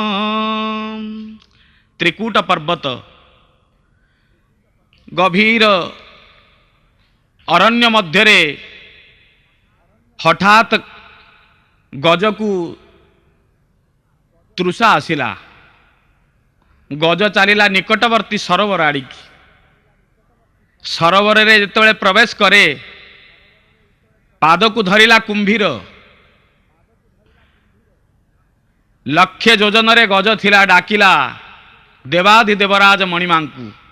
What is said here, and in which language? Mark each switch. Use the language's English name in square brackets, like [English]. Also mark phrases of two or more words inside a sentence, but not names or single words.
[Odia] ତ୍ରିକୂଟ ପର୍ବତ ଗଭୀର ଅରଣ୍ୟ ମଧ୍ୟରେ ହଠାତ ଗଜକୁ ତୃଷା ଆସିଲା ଗଜ ଚାଲିଲା ନିକଟବର୍ତ୍ତୀ ସରୋବର ଆଡ଼ିକି। ସରୋବରରେ ଯେତେବେଳେ ପ୍ରବେଶ କରେ ପାଦକୁ ଧରିଲା କୁମ୍ଭୀର। ଲକ୍ଷେ ଯୋଜନରେ ଗଜ ଥିଲା, ଡାକିଲା ଦେବାଧି ଦେବରାଜ ମଣିମାଙ୍କୁ।